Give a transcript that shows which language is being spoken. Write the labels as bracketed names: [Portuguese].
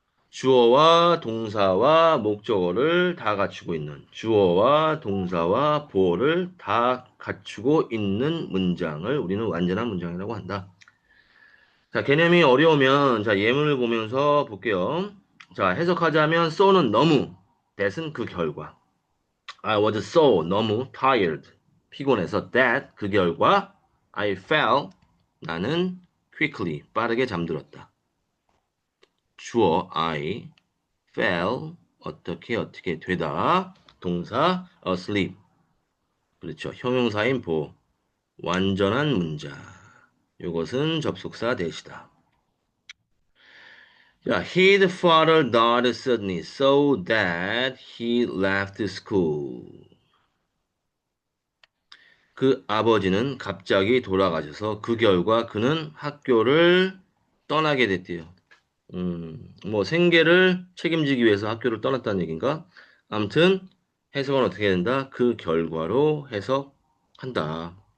[Korean] 주어와 동사와 목적어를 다 갖추고 있는 주어와 동사와 보어를 다 갖추고 있는 문장을 우리는 완전한 문장이라고 한다. 자, 개념이 어려우면 자, 예문을 보면서 볼게요. 자, 해석하자면 so는 너무, that은 그 결과. [English] I was so 너무 tired 피곤해서 that 그 결과 I fell 나는 quickly 빠르게 잠들었다. [Korean] 주어 I fell 어떻게 되다 동사 asleep 그렇죠. 형용사인 보 완전한 문장 이것은 접속사 대시다. [English] 자, his father died suddenly so that he left school. [Korean] 그 아버지는 갑자기 돌아가셔서 그 결과 그는 학교를 떠나게 됐대요. 뭐 생계를 책임지기 위해서 학교를 떠났다는 얘기인가? 아무튼 해석은 어떻게 된다? 그 결과로 해석한다.